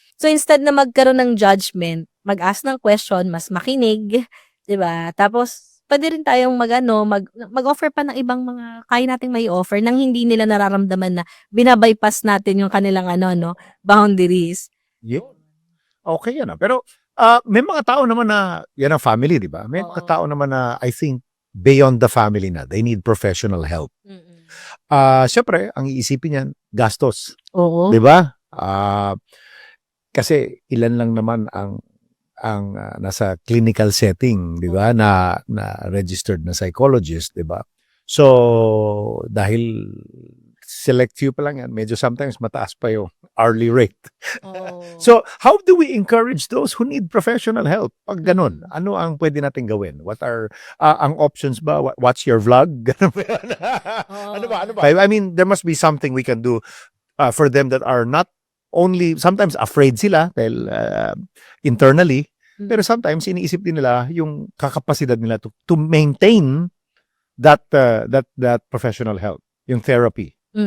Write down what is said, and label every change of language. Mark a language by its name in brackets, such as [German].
[Filipino] So, instead na magkaroon ng judgment, mag-ask ng question, mas makinig, 'di ba? Tapos, pwede rin tayong mag-offer pa ng ibang mga kaya nating may offer nang hindi nila nararamdaman na binabypass natin yung kanilang boundaries. Yun. Okay yan. Pero may mga tao naman na, yan ang family, di ba? May mga Oo. tao naman na [English] I think beyond the family na. They need professional help. Mm-mm. [Filipino] Siyempre, ang iisipin niyan, gastos. Oo. Di ba? Kasi ilan lang naman ang nasa clinical setting, di ba? Na registered na psychologist, di ba? So, dahil select few pa lang yan, medyo sometimes mataas pa yung hourly rate. Oo. [English] So, how do we encourage those who need professional help? [Filipino] Pag ganun, ano ang pwede natin gawin? What are ang options ba? [English] Watch your vlog? [Filipino] Ganun ba yun? Ano ba? [English] I mean, there must be something we can do for them that are not only, sometimes afraid [Filipino] sila dahil [English] internally, [Filipino] pero [English] sometimes [Filipino] iniisip din nila yung kakapasidad nila [English] to maintain that professional help, yung therapy.